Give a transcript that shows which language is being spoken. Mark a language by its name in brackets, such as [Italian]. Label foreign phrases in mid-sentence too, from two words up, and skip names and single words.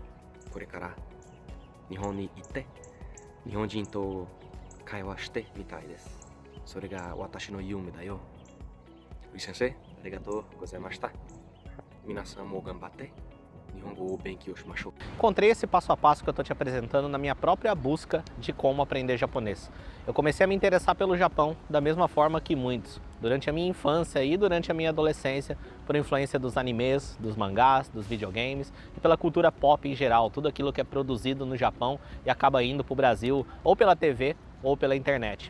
[Japanese] これから日本に行って日本人と会話してみたいです。それが私の夢だよ。ウリ先生、ありがとうございました。皆さんも頑張って日本語を勉強しましょう。 [Portuguese] Encontrei esse passo a passo que eu estou te apresentando na minha própria busca de como aprender japonês. Eu comecei a me interessar pelo Japão da mesma forma que muitos, durante a minha infância e durante a minha adolescência, por influência dos animes, dos mangás, dos videogames e pela cultura pop em geral, tudo aquilo que é produzido no Japão e acaba indo para o Brasil ou pela TV ou pela internet.